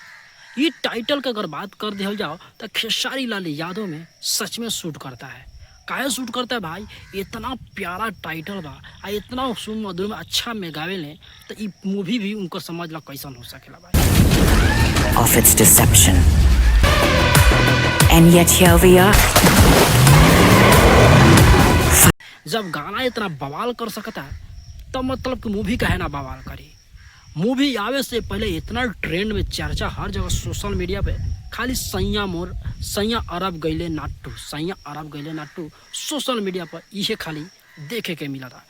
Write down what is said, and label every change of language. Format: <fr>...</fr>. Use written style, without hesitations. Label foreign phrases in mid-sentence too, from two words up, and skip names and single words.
<bho>ये टाइटल का अगर बात कर दिया जाओ तो खेसारी लाल यादव में सच में शूट करता है। काहे शूट करता है भाई, इतना प्यारा टाइटल बा आ इतना सुमधुर में अच्छा में गावे ले तो ये मूवी भी उनको समझ ला कैसन हो सकेला भाई।</bho> <en>of its deception. And yet here we are.</en> <bho>जब गाना इतना बवाल कर सकता है तब मतलब कि मूवी काहे ना बवाल करी। मूवी आवे से पहले इतना ट्रेंड में चर्चा हर जगह</bho> <en>social media</en> <bho>पे खाली सैया मोर सैया अरब गईले नाटू, सैया अरब गईले नाटू</bho> <en>social media</en> <bho>पर इहे खाली देखे के मिला था।</bho>